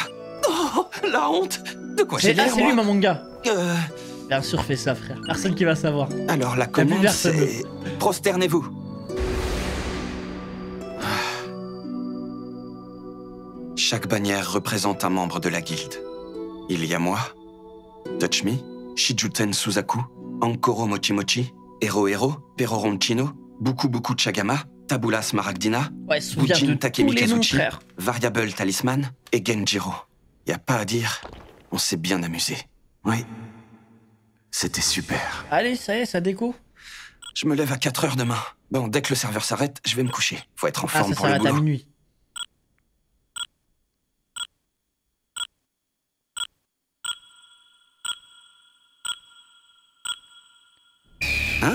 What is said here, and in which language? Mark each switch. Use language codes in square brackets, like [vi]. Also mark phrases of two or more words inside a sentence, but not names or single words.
[fr] Oh, la honte! De quoi j'ai l'air, c'est lui, Momonga. Bien sûr, fais ça, frère. Personne qui va savoir. Alors, la commande, c'est... Prosternez-vous. Chaque bannière représente un membre de la guilde. Il y a moi, Touchmi, Shijuten Suzaku, Ankoro Mochimochi, Hero, Peroroncino, Buku Chagama, Tabula Smaragdina, Bujin Takemikazuchi, Variable Talisman et Genjiro. Y a pas à dire, on s'est bien amusé. Oui, c'était super. Allez, ça y est, ça déco. Je me lève à 4 heures demain. Bon, dès que le serveur s'arrête, je vais me coucher. Faut être en forme pour le boulot. Ça s'arrête à minuit. Hein?